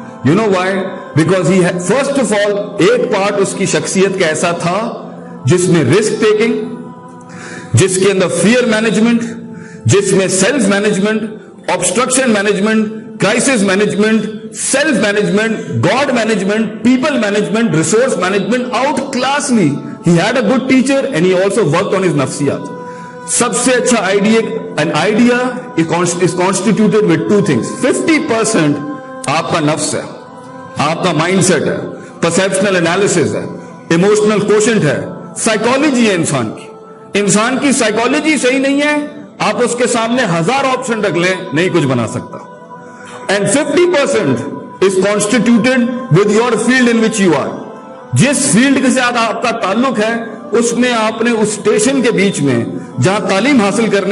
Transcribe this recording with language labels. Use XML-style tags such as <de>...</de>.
<en>You know why? Because he first of all</en> <ur>ایک part اس کی شخصیت کا ایسا تھا جس میں رسک ٹیکنگ, جس کے اندر فیئر مینجمنٹ, جس میں self management,</ur> <en>obstruction management, crisis management, self management, God management, people management, resource management, outclassly. He had a good teacher and he also worked on his nafsiyat.</en> <ur>سب سے اچھا</ur> <en>idea is constituted with 2 things.</en> <ur>50% آپ کا نفس ہے, آپ کا mind set ہے, perceptual analysis ہے, ایموشنل کوشنٹ ہے, سائیکالوجی ہے انسان کی سائیکالوجی صحیح نہیں ہے, آپ اس کے سامنے 1000 آپشن رکھ لیں نہیں کچھ بنا سکتا.</ur> <en>And 50% is constituted with your field in which you are.</en> <ur>جس فیلڈ کے ساتھ آپ کا تعلق ہے اس میں آپ نے اس اسٹیشن کے بیچ میں جہاں تعلیم حاصل</ur>